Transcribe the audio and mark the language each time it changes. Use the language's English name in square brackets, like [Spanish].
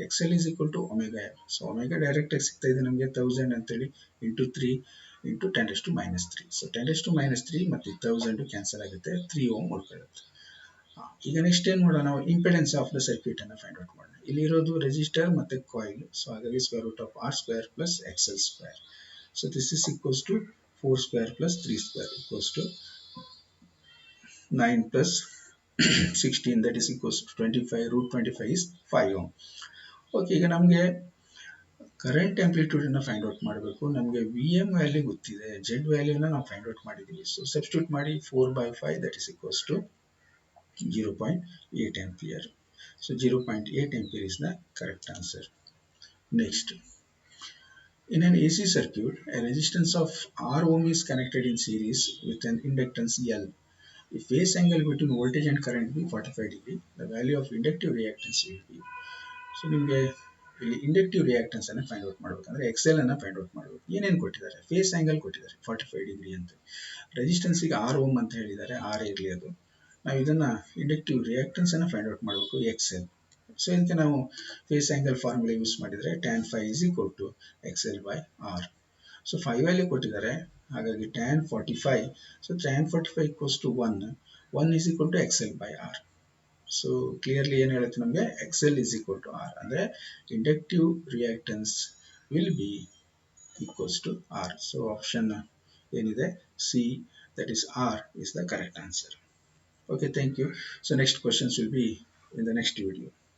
[Kannada] XL is equal to omega L. So omega direct ಆಗಿ ಸಿಗ್ತಾ ಇದೆ ನಮಗೆ 1000 ಅಂತೇಳಿ ಇಂಟು 3 × 10⁻³ ಸೊ 10⁻³ ಮತ್ತು 1000 ಕ್ಯಾನ್ಸಲ್ ಆಗುತ್ತೆ, 3 ಓಮ್ ಉಳ್ಕೊಳ್ಳುತ್ತೆ. ಈಗ ನೆಕ್ಸ್ಟ್ ಏನು ಮಾಡೋಣ, ನಾವು ಇಂಪೆಡೆನ್ಸ್ ಆಫ್ ದ ಸರ್ಕ್ಯೂಟ್ ಅನ್ನು ಫೈಂಡ್ ಔಟ್ ಮಾಡೋಣ. ಇಲ್ಲಿ ಇರೋದು ರೆಸಿಸ್ಟರ್ ಮತ್ತೆ ಕಾಯಿಲ್. ಸೊ ಹಾಗಾಗಿ √R² + XL². So this is equals to [English] 4² + 3² equals to 9 + 16, that is equals to 25. √25 is 5 ohm. [Kannada] Okay, ಈಗ ನಮಗೆ ಕರೆಂಟ್ ಆಂಪ್ಲಿಟ್ಯೂಡ್ ಅನ್ನು ಫೈಂಡ್ ಔಟ್ ಮಾಡಬೇಕು. ನಮಗೆ VM ವ್ಯಾಲ್ಯೂ ಗೊತ್ತಿದೆ, Z ವ್ಯಾಲ್ಯೂನ ನಾವು ಫೈಂಡ್ ಔಟ್ ಮಾಡಿದ್ದೀವಿ. ಸೊ ಸಬ್ಸ್ಟಿಟ್ಯೂಟ್ ಮಾಡಿ [English] 4/5, that is equals to 0.8 ampere. So 0.8 ampere is the correct answer. Next, in an AC circuit, a resistance of R ohm is connected in series with an inductance L. If phase angle between voltage and current be 45 degree, the value of inductive reactance will be. [Kannada] So ನಿಮಗೆ ಇಲ್ಲಿ inductive reactance ಅನ್ನು find out ಮಾಡಬೇಕಂದ್ರೆ XL ಅನ್ನು find out ಮಾಡಬೇಕು. ಏನೇನು ಕೊಟ್ಟಿದ್ದಾರೆ, phase angle ಕೊಟ್ಟಿದ್ದಾರೆ 45 degree ಅಂತ, ರೆಸಿಸ್ಟೆನ್ಸಿಗೆ 6 ಓಮ್ ಅಂತ ಹೇಳಿದ್ದಾರೆ, 6 ಇರಲಿ ಅದು. ನಾವು ಇದನ್ನ ಇಂಡಕ್ಟಿವ್ ರಿಯಾಕ್ಟೆನ್ಸ್ ಅನ್ನು ಫೈಂಡ್ ಔಟ್ ಮಾಡಬೇಕು, XL. ಸೊ ಇದಕ್ಕೆ ನಾವು ಫೇಸ್ ಆಂಗಲ್ ಫಾರ್ಮುಲಾ ಯೂಸ್ ಮಾಡಿದರೆ [English] tan phi is equal to XL/R. So 5 value ಕೊಟ್ಟಿದ್ದಾರೆ, ಹಾಗಾಗಿ tan 45. So tan 45 equals to 1 is equal to XL/R. [Kannada] So clearly ಏನು ಹೇಳುತ್ತೆ ನಮಗೆ, [English] XL is equal to R ಅಂದರೆ inductive reactance will be equals to R. So option ಏನಿದೆ C, that is R, is the correct answer. Okay, thank you. So next questions will be in the next video.